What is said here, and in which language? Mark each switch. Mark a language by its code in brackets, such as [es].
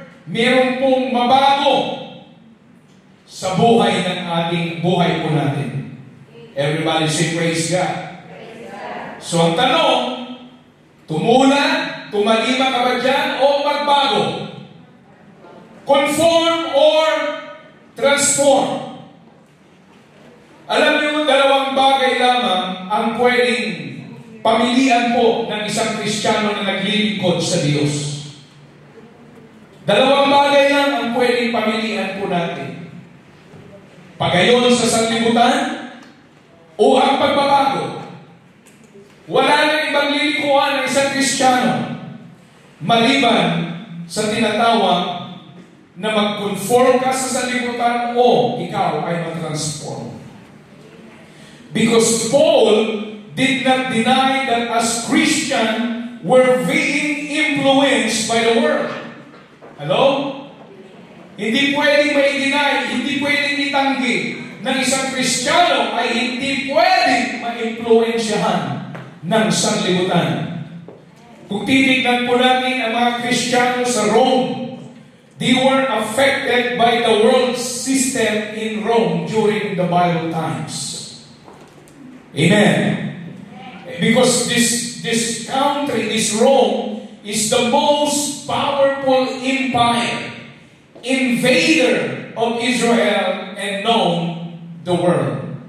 [tl] Meron pong mabago sa buhay ng ating buhay po natin. [en] Everybody say praise God. [tl] So ang tanong, tumula, tumalima ka ba dyan o magbago? [en] Conform or transform? [tl] Alam niyo, dalawang bagay lamang ang pwedeng pamilian po ng isang Kristiyano na naglilingkod sa Diyos. Dalawang bagay lang ang pwedeng pamilian po natin. Pagayon sa sanlibutan o ang pagbabago. Wala nang ibang lilikuan ng isang Kristiyano maliban sa tinatawag na mag-conform ka sa sanlibutan o ikaw ay mag-transform. [en] Because Paul did not deny that as Christian we're being influenced by the world. Hello? [tl] Hindi pwedeng ma-deny, hindi pwedeng itanggi ng isang Kristiyano ay hindi pwedeng ma-influensyahan ng sanlibutan. Kung titignan po natin ang mga Kristiyano sa Rome, [en] they were affected by the world system in Rome during the Bible times. Amen. Because this country, this Rome, is the most powerful empire, invader of Israel and known the world.